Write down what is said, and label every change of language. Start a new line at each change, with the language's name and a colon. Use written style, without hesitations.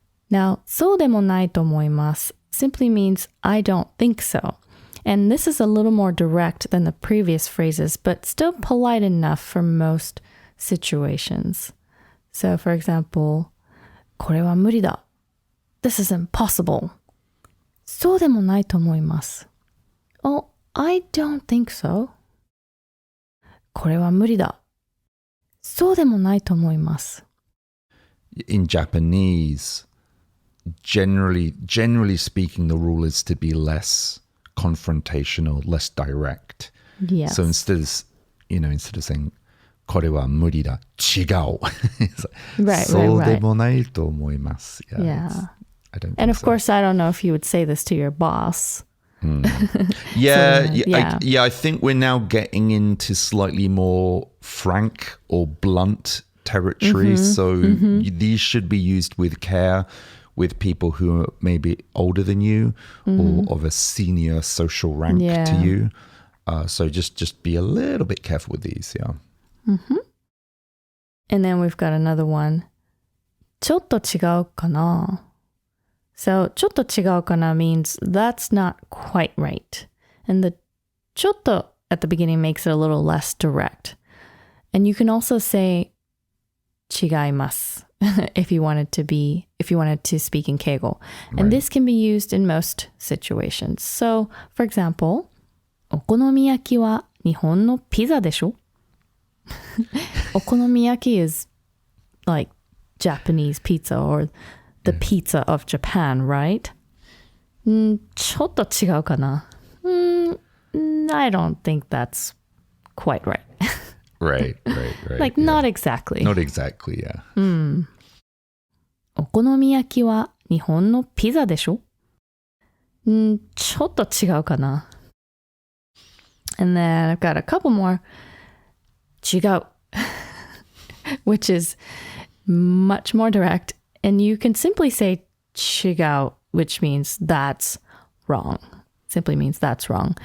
English: Now,
Japanese: そうでもないと思います
English: simply means I don't think so. And this is a little more direct than the previous phrases, but still polite enough for most situations. So, for example,
Japanese: これは無理だ.
English: This is impossible.
Japanese: そうでもないと思います.
English: Oh, I don't think so.
Japanese: これは無理だ. そうでもないと思います.
English: In Japanese, generally speaking, the rule is to be less confrontational, less direct. Yes. So instead of saying
Japanese: これは無理だ, 違う.
English: It's like,
Japanese: そうでもないと思います.
English: Yeah. I don't think And of so. course, I don't know if you would say this to your boss. I think we're now getting into slightly more frank or blunt territory. These should be used with care with people who are maybe older than you or of a senior social rank to you. So just be a little bit careful with these. And then we've got another one.
Japanese: ちょっと違うかな?
English: So
Japanese: ちょっと違うかな
English: means that's not quite right. And the ちょっと at the beginning makes it a little less direct. And you can also say 違います if you wanted to speak in Keigo. And this can be used in most situations. So, for example,
Japanese: お好み焼きは日本のピザでしょ?
English: Okonomiyaki is like Japanese pizza or the pizza of Japan, right?
Japanese: ちょっと違うかな?
English: I don't think that's quite right. Right. Like not exactly. Not exactly, yeah.
Japanese: お好み焼きは日本のピザでしょ? ちょっと違うかな?
English: And then I've got a couple more. 違う which is much more direct. And you can simply say 違う, which means that's wrong. Simply means that's wrong.